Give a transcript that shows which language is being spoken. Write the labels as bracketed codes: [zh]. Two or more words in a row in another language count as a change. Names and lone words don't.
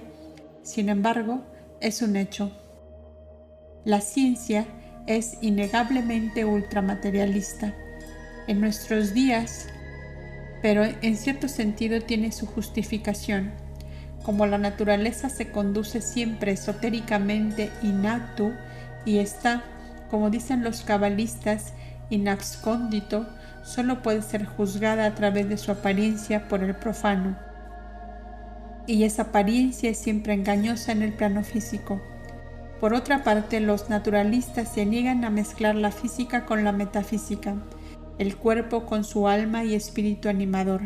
[es] Sin embargo, es un hecho. La ciencia es innegablemente ultramaterialista en nuestros días, pero en cierto sentido tiene su justificación. Como la naturaleza se conduce siempre esotéricamente [la] in actu [es] y está, como dicen los cabalistas, [la] in abscondito, [es] solo puede ser juzgada a través de su apariencia por el profano. Y esa apariencia es siempre engañosa en el plano físico. Por otra parte, los naturalistas se niegan a mezclar la física con la metafísica, el cuerpo con su alma y espíritu animador.